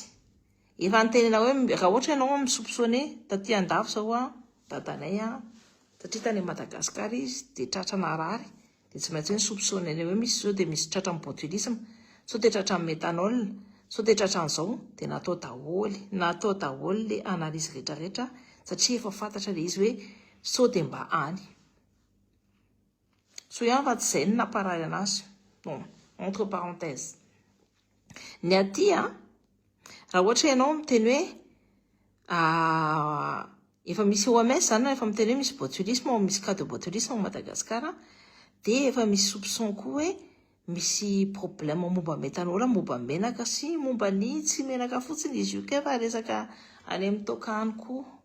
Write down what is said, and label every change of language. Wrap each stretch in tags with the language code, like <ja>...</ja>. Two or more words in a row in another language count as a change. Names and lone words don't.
<mg>Efa nitenena hoe raha ohatra ianao misoupçonné taty andafy zao dadanay satria tany Madagasikara izy dia tratrana rary dia tsy maintsy hoe soupçonné hoe misy zao dia misy tratrany botulisme, sao dia tratrany méthanol, sao dia tratran'izao dia natao daholo le analyse rehetrarehetra satria efa fantatra le izy hoe sao dia mba any. So ihany fa tsy izay no namparary anazy.</mg> <fr>Bon, entre parenthèses.</fr> <mg>Ny aty raha ohatra ianao miteny hoe efa misy OMS zany efa miteny hoe misy botulisme ou misy</mg> <fr>cas de botulisme au Madagascar,</fr> <mg>dia efa misy soupçon koa hoe misy problème momba méthanol, momba menaka sy momba ny tsy menaka fotsiny izy io ke fa resaka any amin'ny tokany koa.</mg>